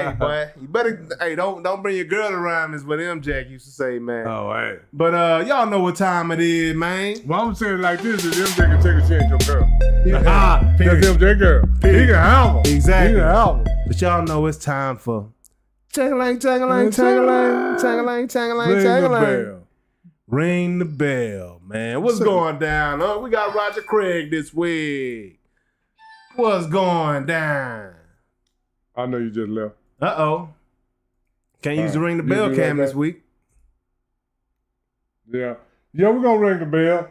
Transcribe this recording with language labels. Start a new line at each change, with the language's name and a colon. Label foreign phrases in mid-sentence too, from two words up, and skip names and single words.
English: Hey, boy, you better don't bring your girl around is what M Jack used to say, man. Oh, hey. But y'all know what time it is, man. Well, I'm saying it like this: is MJ can take a chance your girl. Period. That's MJ girl. Period. He can have her. Exactly. He can have her. But y'all know it's time for Chang-a-lang, chang-a-lang, chang-a-lang, chang-a-lang, chang-a-lang, chang-a-lang. Ring the bell, man. What's going down? We got Roger Craig this week. What's going down? I know you just left. Uh-oh. Can't use the ring the bell cam this week. Yeah, we're gonna ring the bell.